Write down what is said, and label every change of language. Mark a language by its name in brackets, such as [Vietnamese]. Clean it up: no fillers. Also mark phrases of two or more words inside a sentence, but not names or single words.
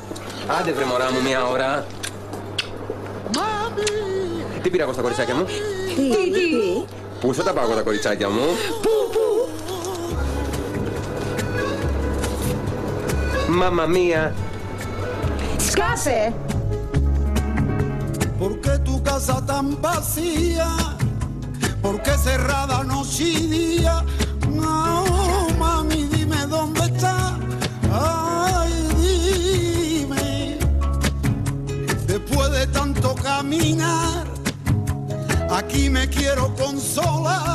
[Greek] Άντε βρε μωρά μου μια ώρα. Μάμι! Τι πήρα εγώ στα κοριτσάκια μου? Τι? Πού θα τα πάω εγώ τα κοριτσάκια μου? Πού? Μάμα μία. Σκάσε! [Spanish] ¿Por qué tu casa tan vacía? ¿Por qué cerrada noche y día? No, mami, dime dónde está. Ay, dime. Después de tanto caminar, aquí me quiero consolar.